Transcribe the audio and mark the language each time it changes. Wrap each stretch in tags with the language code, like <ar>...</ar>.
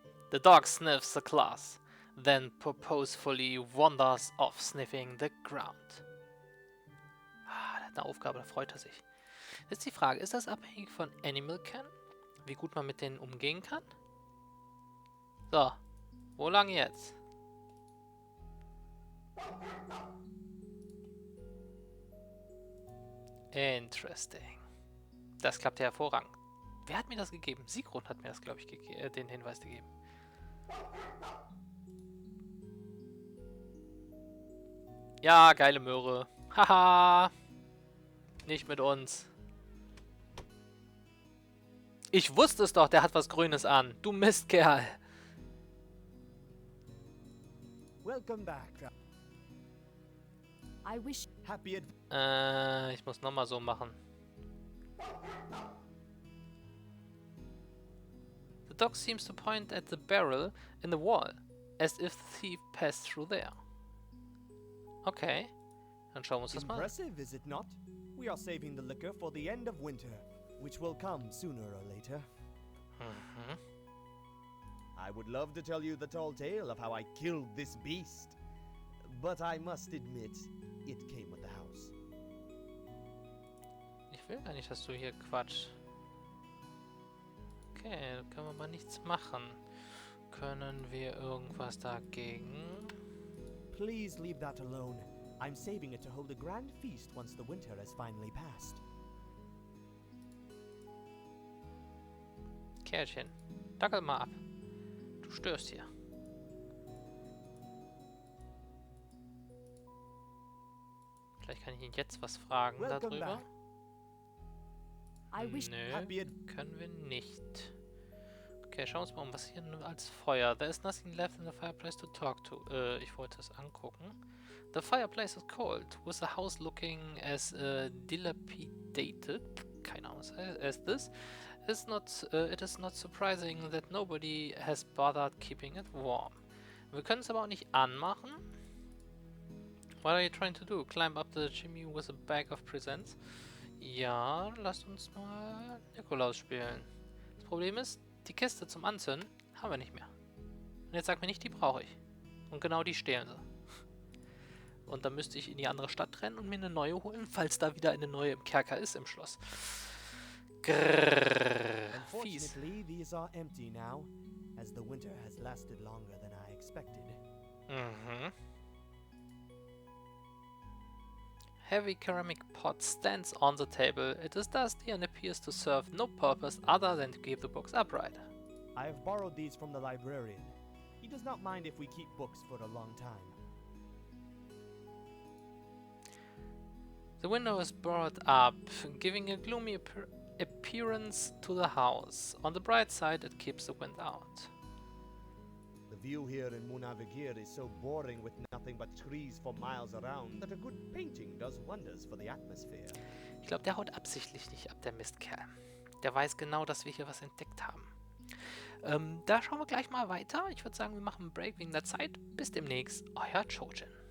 <en>The dog sniffs the glass, then purposefully wanders off, sniffing the ground.</en> <de>Ah, der hat eine Aufgabe, da freut er sich. Jetzt die Frage, ist das abhängig von Animal Can? Wie gut man mit denen umgehen kann? So, wo lang jetzt?</de> <en>Interesting.</en> <de>Das klappt ja hervorragend. Wer hat mir das gegeben? Sigrun hat mir das, glaube ich, den Hinweis gegeben. Ja, geile Möhre. Haha. Nicht mit uns. Ich wusste es doch, der hat was Grünes an. Du Mistkerl.</de> <en>Welcome back. I wish. Happy</en> <de>Ich muss nochmal so machen.</de> <en>The dog seems to point at the barrel in the wall, as if the thief passed through there.</en> <de>Okay, dann schauen wir uns das mal an.</de> <en>Impressive, is it not? We are saving the liquor for the end of winter, which will come sooner or later. I would love to tell you the tall tale of how I killed this beast, but I must admit, it came with the house.</en> <de>Ich will gar nicht, dass du hier quatschst. Okay, da können wir mal nichts machen. Können wir irgendwas dagegen?</de> <en>Please leave that alone. I'm saving it to hold a grand feast once the winter has finally passed.</en> <de>Kerlchen, dackel mal ab. Du störst hier. Vielleicht kann ich ihn jetzt was fragen</de> <en>Welcome</en> <de>darüber.</de> <en>back.</en> <de>Nö, können wir nicht. Okay, schauen wir uns mal um, was hier nur als Feuer.</de> <en>There is nothing left in the fireplace to talk to.</en> <de>Ich wollte es angucken.</de> <en>The fireplace is cold, with the house looking as dilapidated,</en> <de>keine Ahnung,</de> <en>as this. It is not surprising that nobody has bothered keeping it warm.</en> <de>Wir können es aber auch nicht anmachen.</de> <en>What are you trying to do? Climb up the chimney with a bag of presents?</en> <de>Ja, lasst uns mal Nikolaus spielen. Das Problem ist, die Kiste zum Anzünden haben wir nicht mehr. Und jetzt sag mir nicht, die brauche ich. Und genau die stehlen sie. Und dann müsste ich in die andere Stadt rennen und mir eine neue holen, falls da wieder eine neue im Kerker ist im Schloss. Grrrr, fies.</de> <en>Unfortunately, these are empty now, as the winter has lasted longer than I expected. Mhm. Heavy ceramic pot stands on the table. It is dusty and appears to serve no purpose other than to keep the books upright. I have borrowed these from the librarian. He does not mind if we keep books for a long time. The window is brought up, giving a gloomy appearance to the house. On the bright side, it keeps the wind out. The view here in Munavigir is so boring with nothing but trees for miles around that a good painting does wonders for the atmosphere.</en> <de>Ich glaube, der haut absichtlich nicht ab, der Mistkerl. Der weiß genau, dass wir hier was entdeckt haben. Da schauen wir gleich mal weiter. Ich würde sagen, wir machen einen Break wegen der Zeit. Bis demnächst, euer Chojin.</de>